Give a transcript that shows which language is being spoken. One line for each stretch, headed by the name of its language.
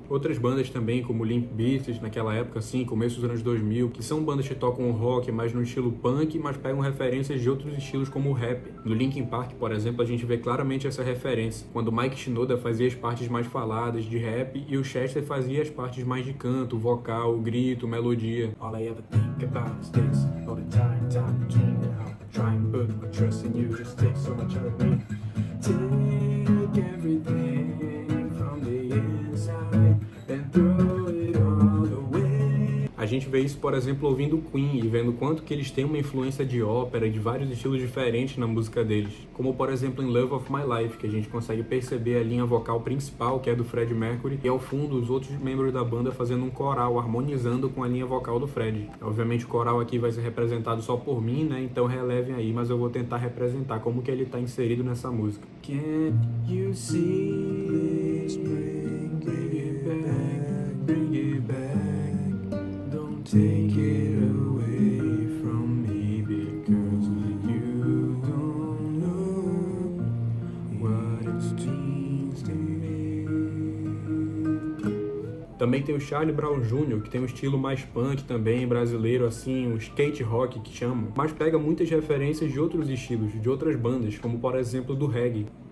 Portuguese: Outras bandas também, como Limp Bizkit, naquela época assim, começo dos anos 2000, que são bandas que tocam rock mais no estilo punk, mas pegam referências de outros estilos como o rap. No Linkin Park, por exemplo, a gente vê claramente essa referência, quando o Mike Shinoda fazia as partes mais faladas de rap e o Chester fazia as partes mais de canto, vocal, grito, melodia.
English: All I ever think about is this, all the time between now, try and put my trust in you, just take so much of me. Take everything from the inside and throw it all away.
Portuguese: A gente vê isso, por exemplo, ouvindo Queen e vendo quanto que eles têm uma influência de ópera e de vários estilos diferentes na música deles. Como, por exemplo, em Love of My Life, que a gente consegue perceber a linha vocal principal, que é do Freddie Mercury, e ao fundo os outros membros da banda fazendo um coral, harmonizando com a linha vocal do Freddie. Obviamente o coral aqui vai ser representado só por mim, né? Então relevem aí, mas eu vou tentar representar como que ele está inserido nessa música.
English: Can't you see? Bring it back, bring it back. Take it away from me because you don't know what it means to me.
Portuguese: Também tem o Charlie Brown Jr., que tem um estilo mais punk também, brasileiro assim, um skate rock que chamam, mas pega muitas referências de outros estilos, de outras bandas, como por exemplo do reggae.